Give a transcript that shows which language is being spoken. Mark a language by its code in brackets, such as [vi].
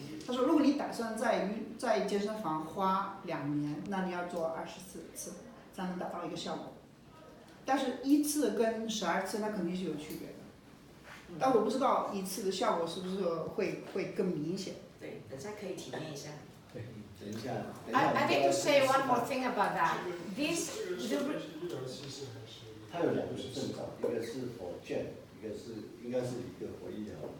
[zh] 他说如果你打算在健身房花2年，那你要做24次才能达到一个效果。但是1次跟12次那肯定是有区别的。但我不知道1次的效果是不是会更明显。对，等下可以体验一下。对，等一下。 [en] I need to say one more thing about that. This [zh] 它有2个证照，一个是for Gen， 一个是应该是一个活医疗。